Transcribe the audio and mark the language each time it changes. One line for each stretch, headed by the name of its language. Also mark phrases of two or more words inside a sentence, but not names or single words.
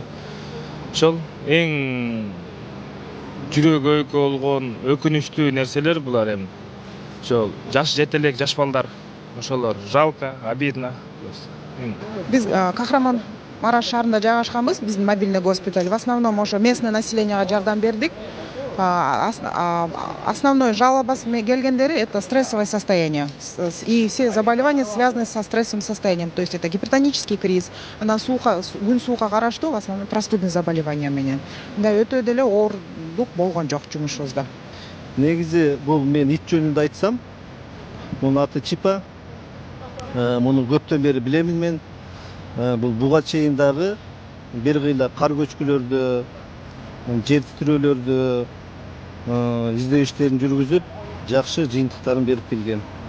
Kyrgyz: Ошол эң жүрөгү өйкө болгон өкүнүчтүү нерселер булар эми. Ошол жаш жетелек, жаш балдар, ошолор
Russian: жалко, обидно.
Kyrgyz: Биз Кахрамараш шаарында жайгашканбыз, биздин
Russian: мобильный госпиталь. В основном ошо местный населенияга
Kyrgyz: жардам бердик.
Russian: Основной
Kyrgyz: жалобасы келгендери
Russian: это стрессовое состояние. И все заболевания связаны со стрессовым состоянием. То есть это гипертонический криз,
Kyrgyz: күн суукка караштуу,
Russian: в основном простудный заболевания менен.
Kyrgyz: Да өтө деле оорлук болгон жок жумушубузда. Негизи бул мен ит жөнүндө айтсам, мунун аты Чипа. Муну көптөн бери билемин мен. бул буга чейин дагы бир кыйла кар көчкүлөрдө, жер титирөөлөрдө издөө иштерин жүргүзүп, жакшы жыйынтыктарын берип келген.